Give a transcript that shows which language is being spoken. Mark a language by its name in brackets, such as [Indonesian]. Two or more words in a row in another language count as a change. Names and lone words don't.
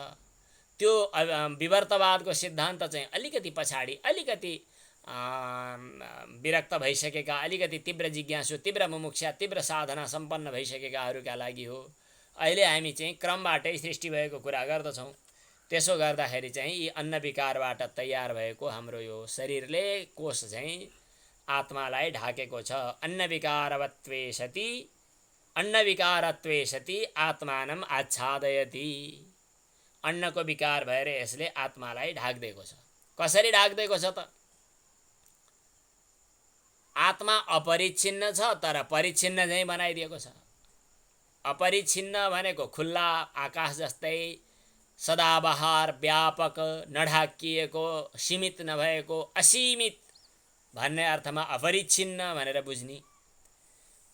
[Nepali] त्यो विवर्तवादको सिद्धान्त चाहिँ अलिकति पछाडि, अलिकति विरक्त भइसकेका, अलिकति तीव्र जिज्ञासु, तीव्र मुमुक्षा, तीव्र साधना सम्पन्न भइसकेकाहरूका लागि हो। अहिले हामी चाहिँ क्रमबाटै सृष्टि भएको कुरा गर्दछौँ। त्यसो गर्दाखेरि चाहिँ यी अन्न विकारबाट तयार भएको हाम्रो यो शरीरले, कोष चाहिँ आत्मालाई ढाकेको छ। [Sanskrit] अन्न विकारत्वे सति आत्मानम आच्छादयति। [Nepali] अन्नको विकार भएर यसले आत्मालाई ढाक्दिएको छ। कसरी ढाक्दिएको छ त? आत्मा अपरिच्छिन्न छ, तर परिच्छिन्न चाहिँ बनाइदिएको छ। अपरिच्छिन्न भनेको खुल्ला आकाश जस्तै सदाबहार, व्यापक, नढाकिएको, सीमित नभएको, असीमित भन्ने अर्थमा अपरिच्छिन्न भनेर बुझ्ने।